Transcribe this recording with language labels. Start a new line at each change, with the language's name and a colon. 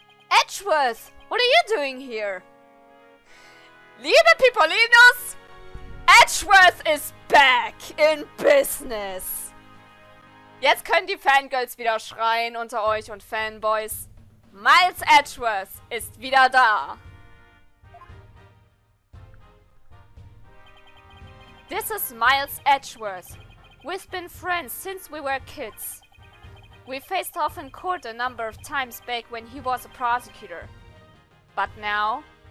English: Edgeworth, what are you doing here?
German: Liebe Pipolinos,
English: Edgeworth is back in business.
German: Jetzt können die Fangirls wieder schreien unter euch und Fanboys. Miles Edgeworth ist wieder da.
English: This is Miles Edgeworth. We've been friends since we were kids. We faced off in court a number of times back when he was a prosecutor. But now...